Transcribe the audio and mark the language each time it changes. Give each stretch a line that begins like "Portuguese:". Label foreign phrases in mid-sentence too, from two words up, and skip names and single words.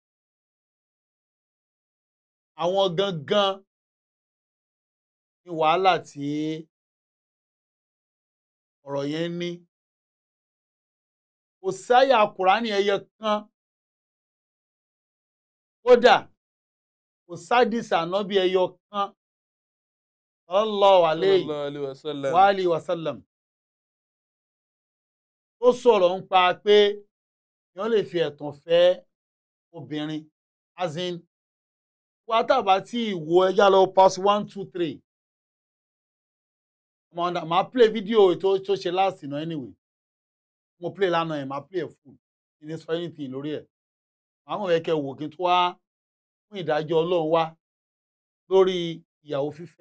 Yoruba: Àwọn gangan ní wàhálà tí ọ̀rọ̀ yẹn ní. Kò sáyà Kùránì ẹyọ kan. Kódà kò sádìsì ànábì ẹyọ kan.
Arabic: صلى الله عليه وعلى آله وسلم. Tó sọ̀rọ̀ ń pa pé èèyàn lè fi ẹ̀tàn fẹ́ obìnrin.
English: As in,
Yoruba: wá tàbá tí ìwò ẹja lọ pass 1, 2, 3. Màá play video tó ṣe last náà anyway. Mo play lánàá yẹn, màá play ẹ̀ full. Kì ní sọ anything lórí ẹ̀. àwọn ẹ̀kẹ́ wò kí n tó wá fún ìdájọ́ Ọlọ́run wá lórí ìyàwó fífẹ́.